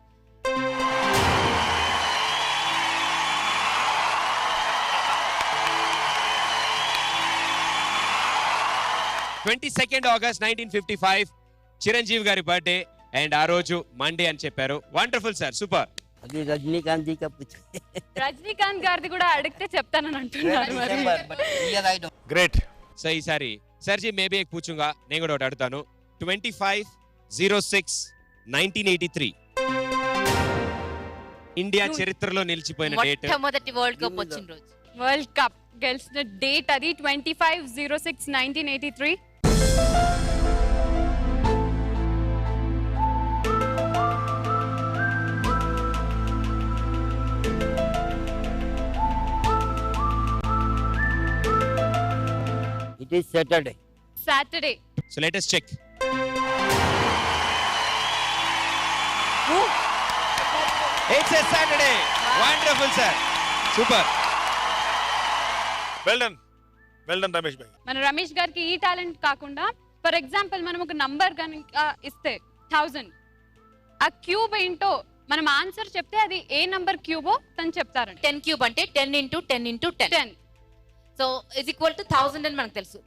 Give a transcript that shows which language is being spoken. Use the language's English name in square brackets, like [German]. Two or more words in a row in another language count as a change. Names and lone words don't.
[Telugu] 22nd August 1955 చిరంజీవి గారి [English] birthday and [Telugu] ఆ రోజు మండే అని చెప్పారు. [English] wonderful sir, super. [Telugu] అది రజనీకాంత్ కా రజనీకాంత్ గారిది కూడా అడిగితే చెప్తానని అంటున్నారు మరి. గ్రేట్. సో ఈసారి సర్జీ మేబీ [Hindi] एक पूछूंगा, [Telugu] నేను కూడా ఒకటి అడుగుతాను. 25/06/1983 ఇండియా చరిత్రలో నిలిచిపోయిన డేట్. మొట్టమొదటి [English] world cup [Telugu] వచ్చిన రోజు. [English] world cup [Telugu] గెలిచిన డేట్ అది 25/06/1983. [English] it is Saturday. [Telugu] సాటర్డే. [English] so let us check. It's a Saturday. Wonderful sir. Super. well done [Telugu] రమేష్ భాయ్. మన రమేష్ గారికి ఈ టాలెంట్ కాకుండా [English] for example [Telugu] మనం ఒక నంబర్ కనుక ఇస్తే 1000, ఆ క్యూబ్ ఏంటో మనం ఆన్సర్ చెప్తే అది ఏ నంబర్ క్యూబో తను చెప్తారండి. 10 క్యూబ్ అంటే 10 × 10 × 10. [English] so is equal to [Telugu] 1000 అని మనకు తెలుసు.